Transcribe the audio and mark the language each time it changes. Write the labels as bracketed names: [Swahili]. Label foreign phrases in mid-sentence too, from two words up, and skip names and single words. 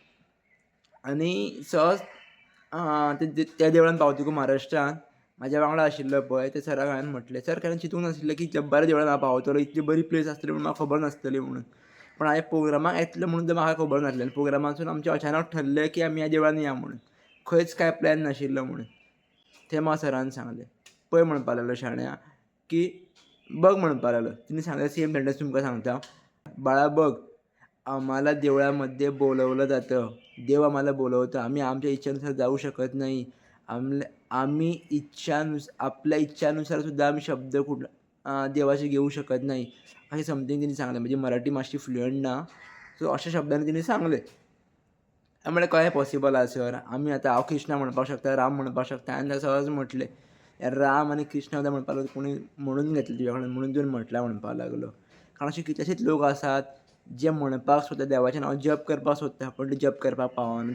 [Konkani] आनी सहज त्या देवळान पावतकूच महाराष्ट्रान म्हाज्या वांगडा आशिल्लो पळय त्या सराक हांवें म्हटलें, सर केन्ना चिंतूंक नाशिल्लें की इतल्या बऱ्या देवळान हांव पावतलों, इतली बरी प्लेस आसतली म्हणून म्हाका खबर नासतली म्हणून. पण हांवें प्रोग्रामाक येतलें म्हणून तर म्हाका खबर नासलें. प्रोग्रामासून आमचें अचानक ठरलें की आमी ह्या देवळान या म्हणून. खंयच कांय प्लॅन नाशिल्लो म्हणून. थंय म्हाका सरान सांगलें. पळय म्हणपा लागलो शाण्या की बघ म्हणपा लागलो. तिणें सांगलें [English] same sentence [Konkani] तुमकां सांगता. [Marathi] बाळा बघ, आम्हाला देवळामध्ये बोलवलं जातं. देव आम्हाला बोलवतो. आम्ही आमच्या इच्छेनुसार जाऊ शकत नाही. आम्ही आपल्या इच्छानुसार सुद्धा आम्ही शब्द देवाचे घेऊ शकत नाही. [Konkani] असे समथिंग तिने सांगलें. म्हणजे मराठी मातशी फ्लुएंट ना. सो अशा शब्दांनी तिने सांगलें. हांवें म्हणलें कशें पॉसिबल आसा सर. आमी आतां हांव कृष्णा म्हणपाक शकता, राम म्हणपाक शकता. हांवें सहज म्हटलें राम आनी कृष्ण सुद्दां म्हणपाक लागलो कोणी म्हणून घेतलें तुज्या कडल्यान म्हणून तुवें म्हटलां म्हणपाक लागलो. कारण अशे कितलेशेच लोक आसात जे म्हणपाक सोदता, देवाचें नांव जप करपाक सोदता, पण ते जप करपाक पावना.